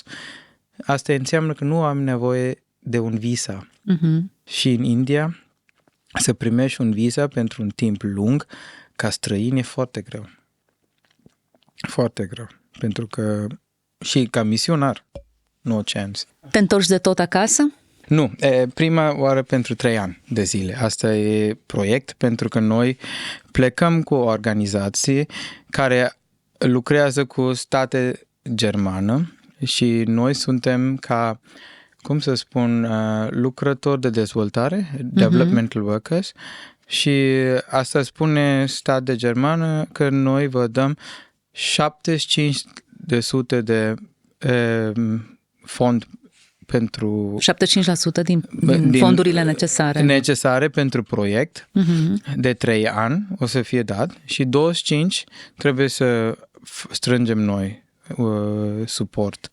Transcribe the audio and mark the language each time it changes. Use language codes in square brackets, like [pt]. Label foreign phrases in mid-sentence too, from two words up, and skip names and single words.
[ro] Asta înseamnă că nu am nevoie de un visa. Și în India să primești un visa pentru un timp lung ca străin e foarte greu. Foarte greu. Pentru că și ca misionar, [en] no chance. [ro] Te întorci de tot acasă? Nu, prima oară pentru 3 ani de zile. Asta e proiect, pentru că noi plecăm cu o organizație care lucrează cu state germană și noi suntem ca, cum să spun, lucrători de dezvoltare, [en] developmental workers, [ro] și asta spune stat de germană că noi vă dăm 75% de fond pentru 75% din fondurile necesare. Necesare pentru proiect de 3 ani o să fie dat și 25 trebuie să strângem noi suport.